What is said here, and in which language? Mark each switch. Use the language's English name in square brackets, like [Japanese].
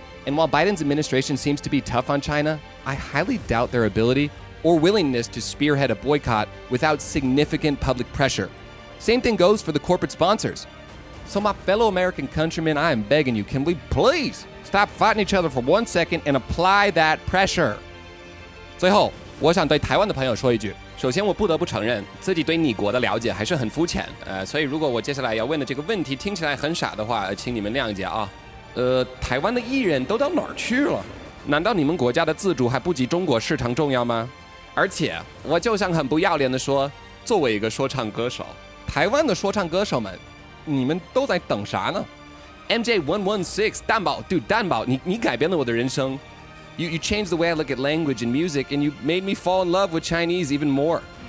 [English] And while Biden's administration seems to be tough on China, I highly doubt their ability or willingness to spearhead a boycott without significant public pressure. Same thing goes for the corporate sponsors. So my fellow American countrymen, I am begging you, can we please stop fighting each other for 1 second and apply that pressure? [Chinese] 最后，我想对台湾的朋友说一句。首先，我不得不承认自己对你国的了解还是很肤浅，所以如果我接下来要问的这个问题听起来很傻的话，请你们谅解啊。台湾的艺人都到哪儿去了？难道你们国家的自主还不及中国市场重要吗？而且，我就想很不要脸的说，作为一个说唱歌手，台湾的说唱歌手们，你们都在等啥呢 ？MJ116 蛋宝 ，Dude 蛋宝，你改变了我的人生。 [English] You changed the way I look at language and music, and you made me fall in love with Chinese even more.